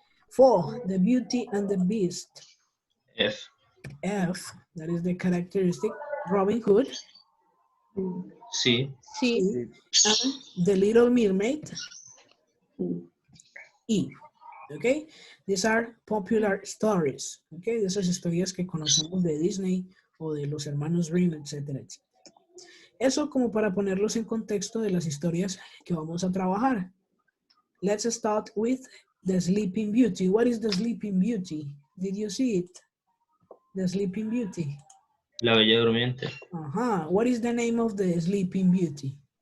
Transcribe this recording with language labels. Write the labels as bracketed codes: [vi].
[en] 4, The Beauty and the Beast. F. F, that is the characteristic, Robin Hood. C. [es] Sí. [en] And The Little Mermaid. E. Okay, these are popular stories. [es] Okay, de esas historias que conocemos de Disney o de los hermanos Grimm, etcétera, etcétera. Eso como para ponerlos en contexto de las historias que vamos a trabajar. [en] Let's start with The Sleeping Beauty. What is The Sleeping Beauty? Did you see it? The Sleeping Beauty. [es] La Bella Durmiente. [en] What is the name of the Sleeping Beauty?